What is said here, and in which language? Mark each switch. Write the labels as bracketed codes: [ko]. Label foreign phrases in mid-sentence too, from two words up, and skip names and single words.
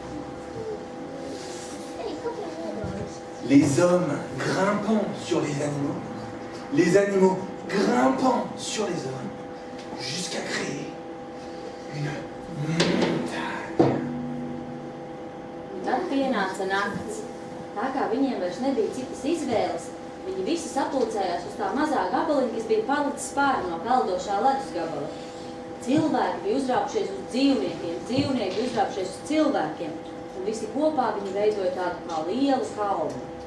[fr] Les hommes grimpant sur les animaux grimpant sur les hommes, jusqu'à créer une montagne. [lv] Tad pienāca nakts. Tā kā viņiem vairs nebija citas izvēles, viņi visi sapulcējās uz tā mazā gabaliņa, kas bija palicis pāri no peldošā ledus gabala. Cilvēki bija uzrāpušies uz dzīvniekiem, dzīvnieki uzrāpušies uz cilvēkiem, un visi kopā viņi veidoja tādu kā lielu kalnu.